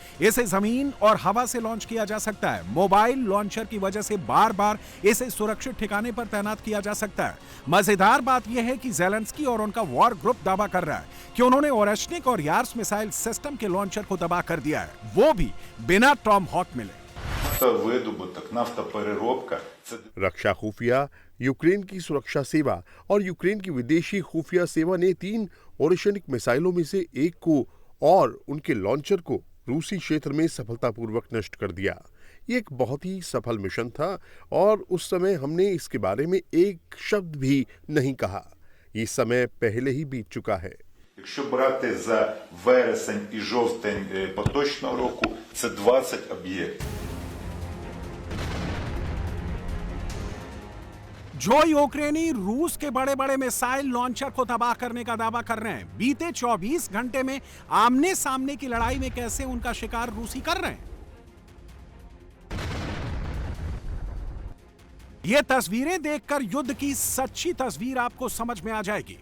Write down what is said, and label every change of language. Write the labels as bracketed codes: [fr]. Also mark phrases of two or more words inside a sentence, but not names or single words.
[hi] इसे जमीन और हवा से लॉन्च किया जा सकता है। [en] mobile launcher [hi] की वजह से बार बार इसे सुरक्षित ठिकाने पर तैनात किया जा सकता है। मजेदार बात यह है कि ज़ेलेंस्की और उनका [en] war group [hi] दावा कर रहा है कि उन्होंने ओरेशनिक और यार्स [en] missile system [hi] के लॉन्चर को तबाह कर दिया है, वो भी बिना टॉम हॉक मिले। [uk] Нафтовидобуток, нафтопереробка – це [hi] रक्षा खुफिया, यूक्रेन की सुरक्षा सेवा और यूक्रेन की विदेशी खुफिया सेवा ने 3 ओरेशनिक मिसाइलों में से एक को और उनके लॉन्चर को रूसी क्षेत्र में सफलतापूर्वक नष्ट कर दिया। ये एक बहुत ही सफल मिशन था और उस समय हमने इसके बारे में एक शब्द भी नहीं कहा। ये समय पहले ही बीत चुका है। [uk] Якщо брати за вересень і жовтень поточного року, це 20 об'єктів. [hi] जो यूक्रेनी रूस के बड़े बड़े [en] missile launcher [hi] को तबाह करने का दावा कर रहे हैं, बीते 24 घंटे में आमने सामने की लड़ाई में कैसे उनका शिकार रूसी कर रहे हैं। ये तस्वीरें देखकर युद्ध की सच्ची तस्वीर आपको समझ में आ जाएगी।